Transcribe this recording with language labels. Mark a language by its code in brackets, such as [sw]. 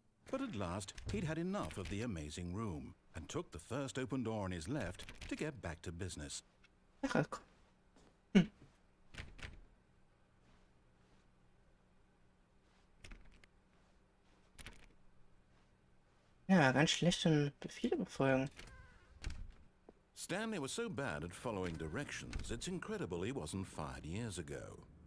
[en] But at last, he'd had enough of the amazing room and took the first open door on his left to get back to business. [de] Ach, ja, ganz schlechte Befehle befolgen. [en] Stanley was so bad at following directions, it's incredible he wasn't fired years ago.